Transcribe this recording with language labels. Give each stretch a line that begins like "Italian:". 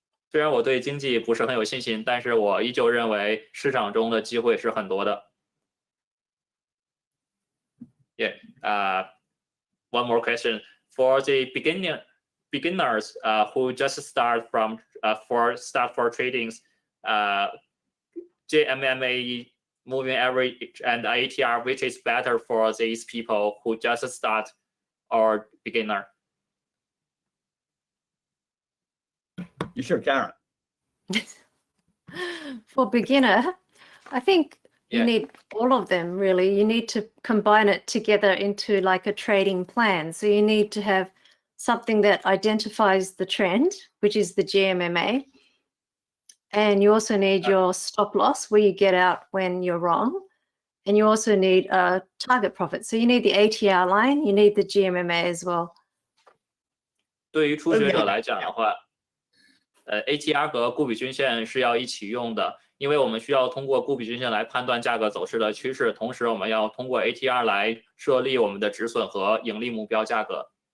Chinese: 虽然我对经济不是很有信心，但是我依旧认为市场中的机会是很多的。
English: Yeah. One more question for the beginners who just start from for tradings. GMMA, moving average, and ATR, which is better for these people who just start or beginner? You sure, Karen? For beginner, I think you Yeah. need all of them, really. You need to combine it together into like a trading plan. So you need to have something that identifies the trend, which is the GMMA. And you also need your stop loss, where you get out when you're wrong. And you also need a target profit. So you need the ATR line, you need the GMMA as well.
Chinese: 对于初学者来讲的话，ATR 和顾比均线是要一起用的，因为我们需要通过顾比均线来判断价格走势的趋势，同时我们要通过 ATR 来设立我们的止损和盈利目标价格。